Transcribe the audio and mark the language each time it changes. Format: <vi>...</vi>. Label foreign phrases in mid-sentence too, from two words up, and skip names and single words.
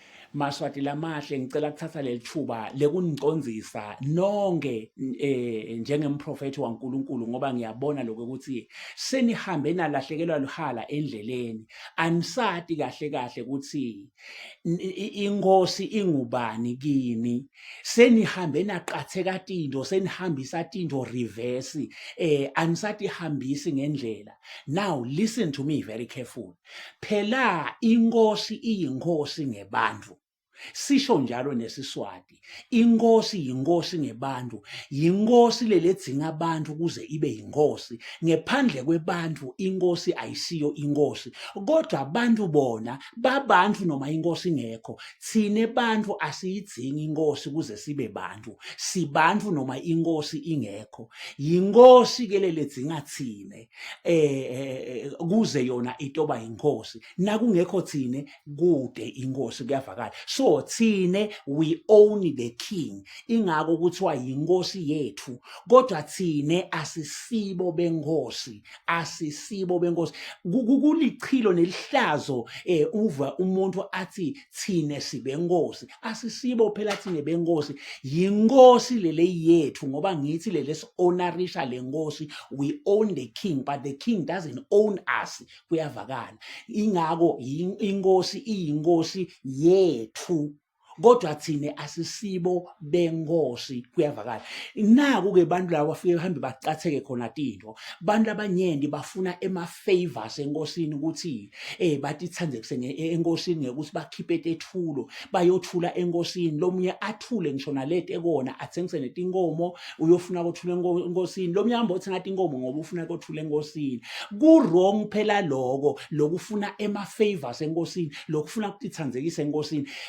<ss>Maswati lamahle ngicela kuthatha leli thuba lekunicondzisa nonke njengemprofethi waNkulunkulu ngoba ngiyabona lokho ukuthi senihambe nalahlekelwa luhala endleleni anisati kahle kahle ukuthi inkosi ingubani kini senihambe naqatheka tinto senihambisa tinto reverse anisatihambisi ngendlela.</ss> <en>Now listen to me very careful.</en> <ss>Phela inkosi iyinkosi ngebantu. Sisho njalo nesiswati inkosi yinkosi ngebantu yinkosi leledzinga abantu kuze ibe yinkosi ngephandle kwebantu inkosi ayisiyo inkosi kodwa abantu bona babantu noma inkosi ngekho thine bantu asiyidzingi inkosi kuze sibe bantu sibantu noma inkosi ingekho yinkosi ke leledzinga thine kuze yona itoba inkosi nakungekho thine kude inkosi kuyavakala. So thine</ss> <en>we own the king</en> <ss>ingako kuthiwa yinkosi yethu kodwa thine asisibo benkosi kulichilo nelihlazo uva umuntu athi thine sibenkosi asisibo phela thine benkosi yinkosi lele yethu ngoba ngithi lele ownerisha lenkosi</ss> <en>we own the king but the king doesn't own us</en> <ss>kuyavakala ingako inkosi iyinkosi yethu kodwa thine asisibo benkosi kuyavakala. Naku ke bantu laba bafike behambe bacatheke khona tinto bantu abanyendi bafuna favors enkosini ukuthi bathi thandzekise enkosini ngekuthi bakhiphe tethulo bayothula enkosini lomunye athule ngisho nalete ekona athengise netinkomo uyofuna ukuthula enkosini lomunye ahamba uthenga inkomo ngoba ufuna ukuthula enkosini ku wrong phela lokufuna favors enkosini lokufuna ukuthi thandzekise enkosini.</ss>